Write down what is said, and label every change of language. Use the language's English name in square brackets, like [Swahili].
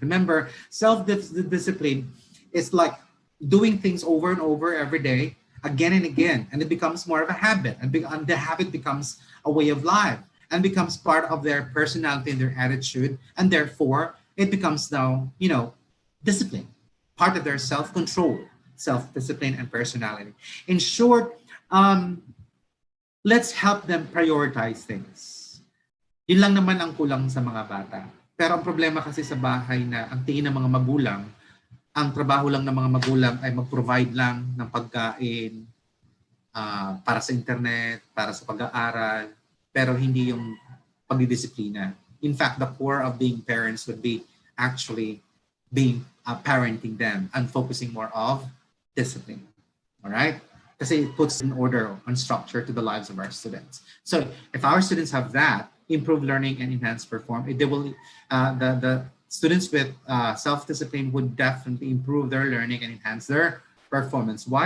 [English] Remember, self-discipline is like doing things over and over every day, again and again, and it becomes more of a habit, and the habit becomes a way of life, and becomes part of their personality and their attitude, and therefore it becomes now, discipline, part of their self-control, self-discipline, and personality. In short, let's help them prioritize things. [Filipino] Yun lang naman ang kulang sa mga bata. Pero ang problema kasi sa bahay na ang tingin ng mga magulang, ang trabaho lang ng mga magulang ay mag-provide lang ng pagkain para sa internet, para sa pag-aaral, pero hindi yung pagdidisiplina. [English] In fact, the core of being parents would be actually being parenting them and focusing more of discipline. All right? Kasi it puts in order and structure to the lives of our students. So if our students have that, improve learning and enhance performance, they will, the students with self-discipline would definitely improve their learning and enhance their performance. Why?